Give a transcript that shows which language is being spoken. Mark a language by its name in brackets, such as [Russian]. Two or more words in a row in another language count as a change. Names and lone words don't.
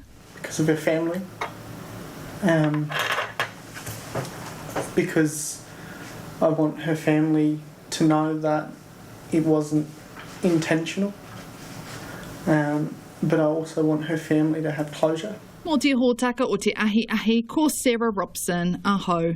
[English] Because of her family. Because I want her family to know that it wasn't intentional. But I also want her family to have closure. [Māori] Mō te hōtaka o te ahi ko Sarah Robson, aho.